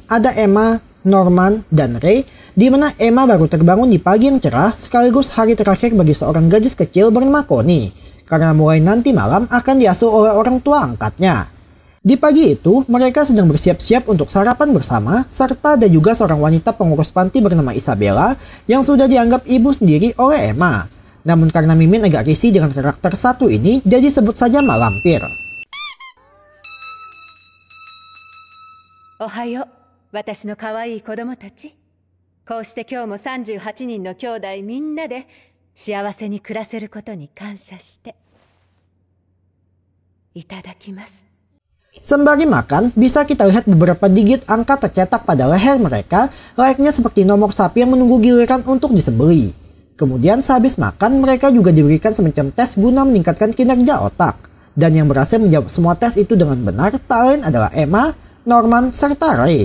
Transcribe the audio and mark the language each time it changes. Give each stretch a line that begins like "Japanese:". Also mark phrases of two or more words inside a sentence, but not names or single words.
Indonesian: Ada Emma, Norman, dan Ray, di mana Emma baru terbangun di pagi yang cerah sekaligus hari terakhir bagi seorang gadis kecil bernama Connie, karena mulai nanti malam akan diasuh oleh orang tua angkatnya. Di pagi itu, mereka sedang bersiap-siap untuk sarapan bersama, serta ada juga seorang wanita pengurus panti bernama Isabella yang sudah dianggap ibu sendiri oleh Emma. Namun karena Mimin agak risih dengan karakter satu ini, jadi sebut saja Mak Lampir.
Japanese: おはよう、私の可愛い子供たち. こうして今日も 38人の兄弟みんなで幸せに暮らせることに感謝していただきます。
Indonesian: Sembari makan, bisa kita lihat beberapa digit angka tercetak pada leher mereka, layaknya seperti nomor sapi yang menunggu giliran untuk disembelih. Kemudian sehabis makan, mereka juga diberikan semacam tes guna meningkatkan kinerja otak. Dan yang berhasil menjawab semua tes itu dengan benar, tak lain adalah Emma, Norman, serta Ray.